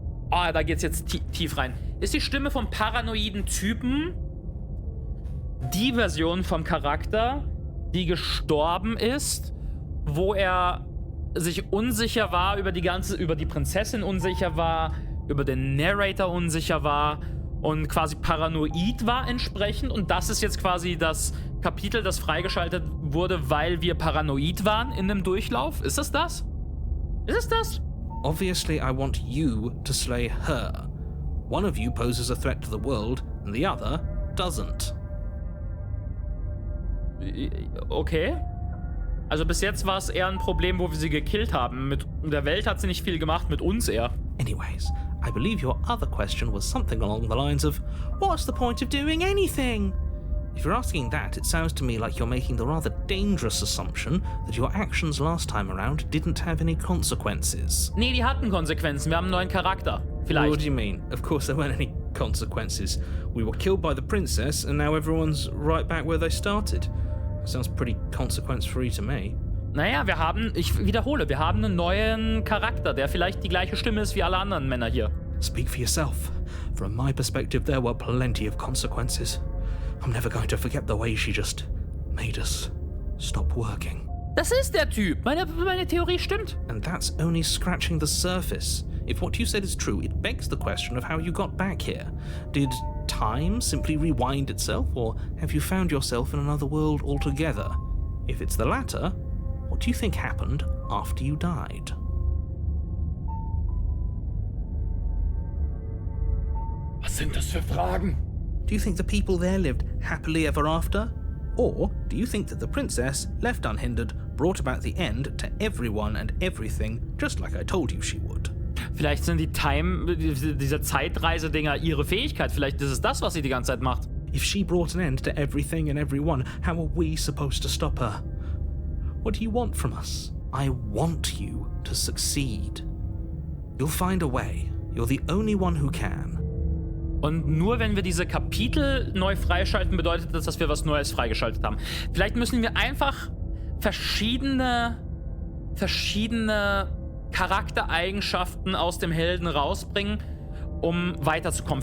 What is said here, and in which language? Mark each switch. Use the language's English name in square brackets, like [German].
[German] da geht's jetzt tief rein. Ist die Stimme vom paranoiden Typen die Version vom Charakter, die gestorben ist, wo er sich unsicher war über die Prinzessin unsicher war, über den Narrator unsicher war und quasi paranoid war entsprechend, und das ist jetzt quasi das Kapitel, das freigeschaltet wurde, weil wir paranoid waren in dem Durchlauf? Ist es das? Ist es das? [English] Obviously, I want you to slay her. One of you poses a threat to the world, and the other doesn't. Okay. [German] Also bis jetzt war es eher ein Problem, wo wir sie gekillt haben. Mit der Welt hat sie nicht viel gemacht, mit uns eher. [English] Anyways, I believe your other question was something along the lines of, what's the point of doing anything? If you're asking that, it sounds to me like you're making the rather dangerous assumption that your actions last time around didn't have any consequences. [German] Nee, die hatten Konsequenzen. Wir haben einen neuen Charakter. Vielleicht. [English] What do you mean? Of course there weren't any consequences. We were killed by the princess and now everyone's right back where they started. Sounds pretty consequence-free to me. [German] Naja, ich wiederhole, wir haben einen neuen Charakter, der vielleicht die gleiche Stimme ist wie alle anderen Männer hier. [English] Speak for yourself. From my perspective, there were plenty of consequences. I'm never going to forget the way she just made us stop working. [German] Das ist der Typ. Meine Theorie stimmt. [English] And that's only scratching the surface. If what you said is true, it begs the question of how you got back here. Did time simply rewind itself, or have you found yourself in another world altogether? If it's the latter, what do you think happened after you died? [German] Was sind das für Fragen? [English] Do you think the people there lived happily ever after? Or do you think that the princess, left unhindered, brought about the end to everyone and everything, just like I told you she would? [German] Vielleicht sind diese Zeitreise-Dinger ihre Fähigkeit. Vielleicht ist es das, was sie die ganze Zeit macht. [English] If she brought an end to everything and everyone, how are we supposed to stop her? What do you want from us? I want you to succeed. You'll find a way. You're the only one who can. [German] Und nur wenn wir diese Kapitel neu freischalten, bedeutet das, dass wir was Neues freigeschaltet haben. Vielleicht müssen wir einfach verschiedene Charaktereigenschaften aus dem Helden rausbringen, um weiterzukommen.